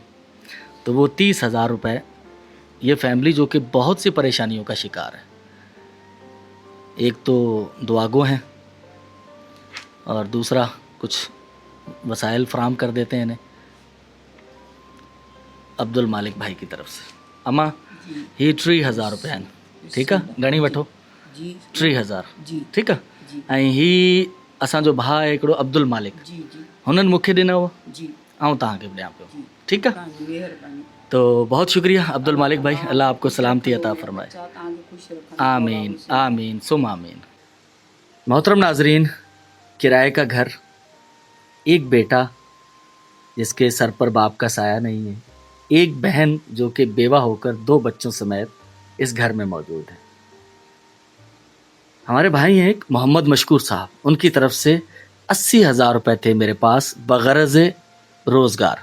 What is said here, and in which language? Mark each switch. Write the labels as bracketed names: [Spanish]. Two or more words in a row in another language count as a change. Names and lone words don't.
[Urdu] تو وہ 30,000 روپے یہ فیملی جو کہ بہت سی پریشانیوں کا شکار ہے، ایک تو دعاگو ہیں اور دوسرا کچھ وسائل فراہم کر دیتے ہیں انہیں عبدالمالک بھائی کی طرف سے. [Sindhi] अम्मा ही 30,000 रुपया आहिनि, ठीकु आहे, घणी वठो, जी 30,000, जी ठीकु आहे। जी ऐं ही असांजो भाउ आहे हिकिड़ो अब्दुल मालिक, जी जी हुननि मूंखे ॾिनव, जी ऐं तव्हांखे बि ॾियां पियो, जी ठीकु आहे। तव्हांजी महिरबानी। [Urdu] تو بہت شکریہ عبدالمالک بھائی، اللہ آپ کو سلامتی عطا فرمائے. [Sindhi] अच्छा तव्हांखे ख़ुशि रखनि। [Arabic] آمين آمين ثم آمين. [Urdu] محترم ناظرین، کرائے کا گھر، ایک بیٹا جس کے سر پر باپ کا سایہ نہیں ہے، ایک بہن جو کہ بیوہ ہو کر 2 بچوں سمیت اس گھر میں موجود ہے. ہمارے بھائی ہیں ایک محمد مشکور صاحب، ان کی طرف سے 80,000 روپے تھے میرے پاس بغرض روزگار.